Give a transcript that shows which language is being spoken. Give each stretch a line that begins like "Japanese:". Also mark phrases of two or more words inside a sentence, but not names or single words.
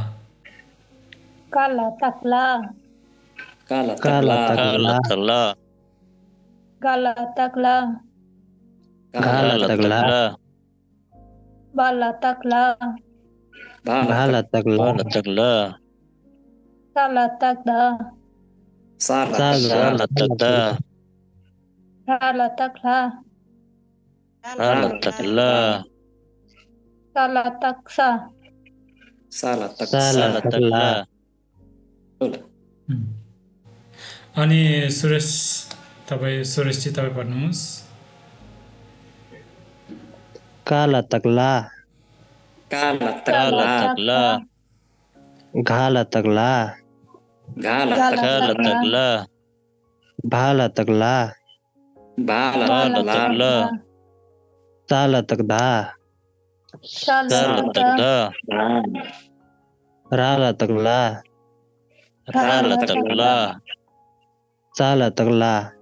Nepali: काला त ला घाला त ला भाला त ला साला त धा साला त धा भाला त ला साला त ला अनि सुरेशजी तपाईँ पढ्नुहोस् काला तकला घाला तकला भाला तकला साला तकदा राला तकला साला तकला